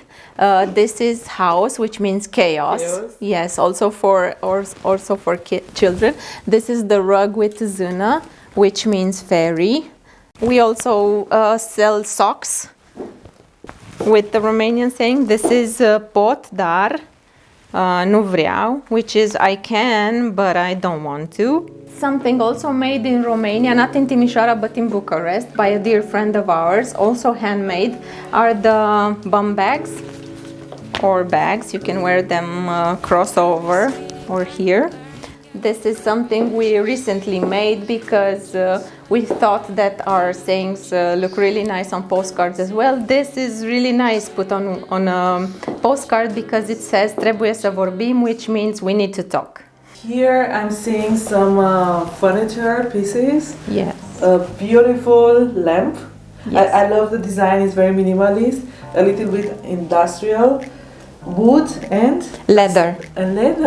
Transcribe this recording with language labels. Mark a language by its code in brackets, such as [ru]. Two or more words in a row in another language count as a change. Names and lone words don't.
[en] This is house, which means chaos. Yes, also for children. This is the rug with zână, which means fairy. We also sell socks with the Romanian saying. This is [ro] pot, dar nu vreau, [en] which is I can, but I don't want to. Something also made in Romania, not in Timișoara, but in Bucharest, by a dear friend of ours, also handmade, are the bum bags, or bags. You can wear them crossover or here. This is something we recently made because we thought that our sayings look really nice on postcards as well. This is really nice put on a postcard because it says [ro] trebuie să vorbim, [en] which means we need to talk. Here I'm seeing some furniture pieces. Yes. A beautiful lamp. Yes. I love the design, it's very minimalist, a little bit industrial. Wood and? Leather. And leather.